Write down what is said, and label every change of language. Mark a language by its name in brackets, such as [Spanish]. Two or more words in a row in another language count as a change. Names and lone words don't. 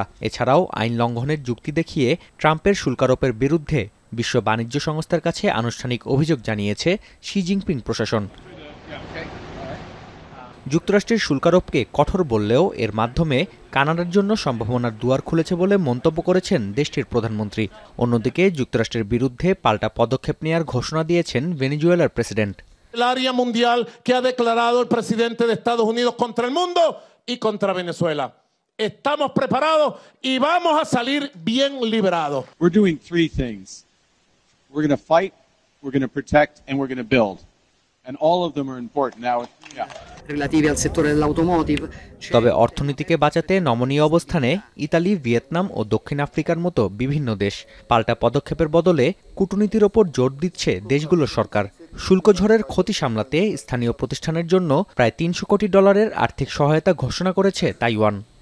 [Bangla] এছাড়াও আইন লঙ্ঘনের যুক্তি দেখিয়ে ট্রাম্পের শুল্ক আরোপের বিরুদ্ধে বিশ্ব বাণিজ্য সংস্থার কাছে আনুষ্ঠানিক অভিযোগ জানিয়েছে শি জিনপিং প্রশাসন। যুক্তরাষ্ট্রের শুল্কারোপকে কঠোর বললেও এর মাধ্যমে কানাডার জন্য সম্ভাবনার দুয়ার খুলেছে বলে মন্তব্য করেছেন দেশটির প্রধানমন্ত্রী। অন্যদিকে যুক্তরাষ্ট্রের বিরুদ্ধে পাল্টা পদক্ষেপ নেয়ার ঘোষণা দিয়েছেন ভেনেজুয়েলার প্রেসিডেন্ট। [Spanish] El área mundial que ha declarado el presidente de Estados Unidos contra el mundo y contra Venezuela. Estamos preparados y vamos a salir bien liberados. [English] We're doing three things. We're going to fight, we're going to protect, and we're going to build. And all of them are important now. [Italian] Relativi al settore dell'automotive. [Bangla] তবে অর্থনীতিকে বাঁচাতে নমনীয় অবস্থানে ইতালি, ভিয়েতনাম ও দক্ষিণ আফ্রিকার মতো বিভিন্ন দেশ। পাল্টা পদক্ষেপের বদলে কূটনীতির ওপর জোর দিচ্ছে দেশগুলোর সরকার। শুল্ক ঝড়ের ক্ষতি সামলাতে স্থানীয় প্রতিষ্ঠানের জন্য প্রায় $৩০০ কোটি আর্থিক সহায়তা ঘোষণা করেছে তাইওয়ান।